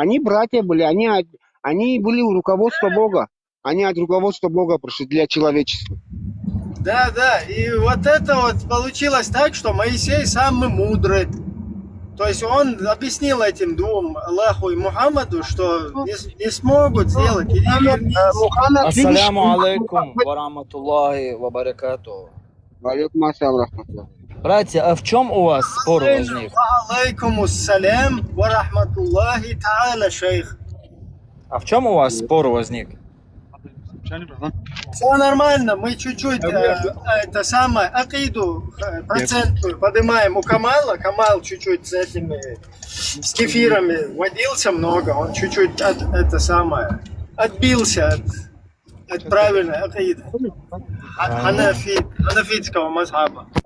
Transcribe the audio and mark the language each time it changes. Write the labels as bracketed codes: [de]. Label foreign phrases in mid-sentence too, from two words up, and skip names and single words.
[ru] Они братья были, они были у руководства Бога. Они от руководства Бога пришли для человечества. Да, и вот это вот получилось так, что Моисей самый мудрый. То есть он объяснил этим двум, Аллаху и Мухаммаду, что не смогут сделать. [ar] السلام عليكم ورحمة الله وبركاته. [ru] Братья, а в чем у вас спор возник? [ar] عليكم السلام ورحمة الله تعالى، شيخ. [ru] А в чем у вас спор возник? Все нормально, мы чуть-чуть это самое, акиду процентную поднимаем у Камала. Камал чуть-чуть с кефирами водился много, он чуть-чуть отбился от правильной акиды, от ханафитского мазхаба.